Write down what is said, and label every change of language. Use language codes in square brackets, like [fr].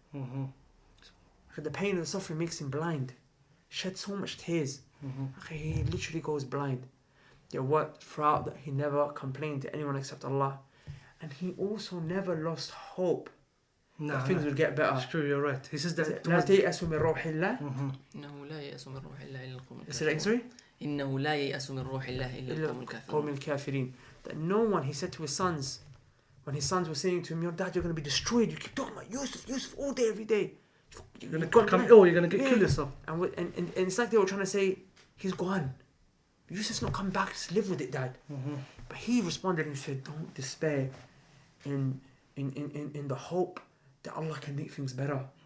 [en] The pain and the suffering makes him blind. Shed so much tears. He literally goes blind. Yet what? Throughout that, he never complained to anyone except Allah. And he also never lost hope that things will get better. It's true, you're right. He says that [ar] لا تيأسوا من روح الله. إنه لا ييأس من روح الله إلا القوم [en] Is it sorry? [ar] إنه لا ييأس من روح الله إلا القوم الكافرين. [en] That no one, he said to his sons, when his sons were saying to him, your dad, you're going to be destroyed. You keep talking about Yusuf all day, every day. You're going to come ill, you're going to kill yourself. And it's like they were trying to say, he's gone. Yusuf's not come back, just live with it, Dad. But he responded and said, don't despair in the hope that Allah can make things better.